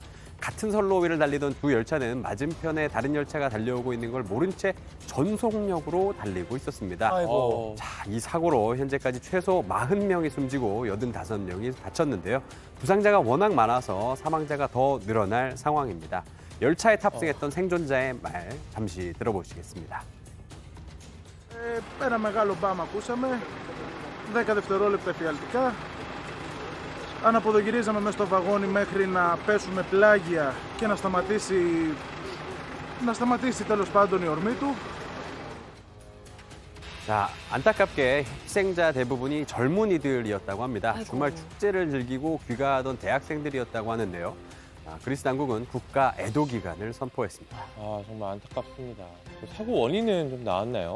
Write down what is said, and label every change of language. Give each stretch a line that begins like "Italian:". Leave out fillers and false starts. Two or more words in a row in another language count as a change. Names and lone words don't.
Korean: 같은 선로 위를 달리던 두 열차는 맞은편에 다른 열차가 달려오고 있는 걸 모른 채 전속력으로 달리고 있었습니다. 아이고. 자, 이 사고로 현재까지 최소 40명이 숨지고 85명이 다쳤는데요. 부상자가 워낙 많아서 사망자가 더 늘어날 상황입니다. 열차에 탑승했던 생존자의 말 잠시 들어보시겠습니다.
Greek: Ένα μεγάλο μπαμ ακούσαμε, 10 δευτερόλεπτα εφιαλτικά. Αναποδογυρίζαμε μέσα στο βαγόνι μέχρι να πέσουμε πλάγια και να σταματήσει τέλος πάντων η ορμή του.
Korean: 자, 안타깝게 희생자 대부분이 젊은이들이었다고 합니다. 주말 축제를 즐기고 귀가하던 대학생들이었다고 하는데요. 그리스 당국은 국가 애도 기간을 선포했습니다. 정말 안타깝습니다. 사고 원인은 좀 나왔나요?